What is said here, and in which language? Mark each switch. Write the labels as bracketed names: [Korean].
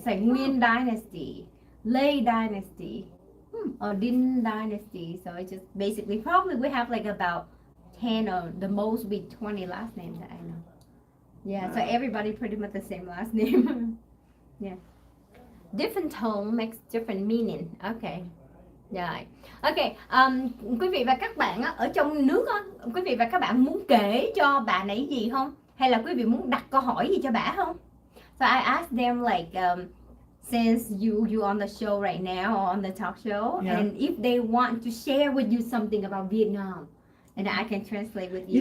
[English] It's like Nguyen Dynasty, Lê Dynasty, or Dinh Dynasty. So it's just basically probably we have like about 10 or the most be 20 last names that I know. Yeah. So Wow. everybody pretty much the same last name. Yeah. Different tone makes different meaning. Okay. [Vietnamese] Rồi, ok, quý vị và các bạn á, ở trong nước á, quý vị và các bạn muốn kể cho bà này gì không? Hay là quý vị muốn đặt câu hỏi gì cho bà không? [English] So I asked them like, since you on the show right now, or on the talk show, Yeah. and if they want to share with you something about Vietnam, and I can translate with you.